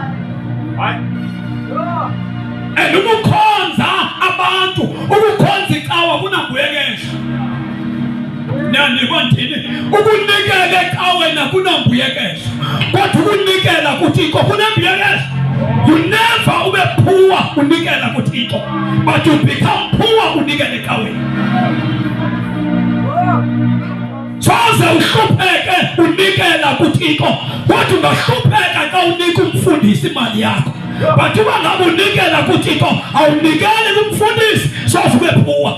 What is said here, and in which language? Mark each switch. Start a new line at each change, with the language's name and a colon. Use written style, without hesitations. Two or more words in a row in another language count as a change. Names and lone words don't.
Xhosa: And ukukhonza abantu, ukukhonza icawa kunambuyekezo. Nandibandini ukunikela ecaweni akunambuyekezo, kodwa ukunikela kuThixo kunembuyekezo.
English: You never
Xhosa: ube poor unikela kuThixo,
English: but you become poor
Xhosa: unikela ecaweni. Soze uhlupheke unikela kuThixo, kodwa ungahlupheka xa unika umfundisi imali yakho. But uba ngabe unikela kuThixo awunikeli kumfundisi, soze ube poor.